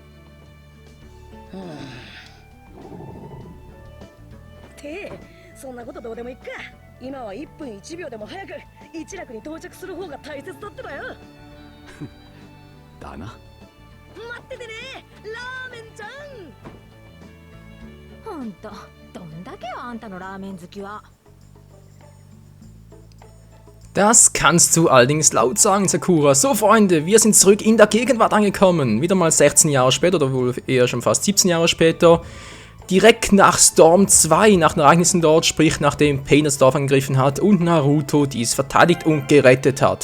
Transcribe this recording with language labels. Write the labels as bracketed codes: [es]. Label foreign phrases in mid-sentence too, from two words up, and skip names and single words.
[ja] てそんなことどうでもいいか。今は1分1秒でも早く一楽に到着する方が大切だってばよ。だな。待っててね、ラーメンちゃん。ほんと、どんだけよあんたのラーメン好きは。 [de] Das kannst du allerdings laut sagen, Sakura. So, Freunde, wir sind zurück in der Gegenwart angekommen. Wieder mal 16 Jahre später, oder wohl eher schon fast 17 Jahre später. direkt nach Storm 2, nach den Ereignissen dort, sprich nachdem Pain das Dorf angegriffen hat und Naruto dies verteidigt und gerettet hat.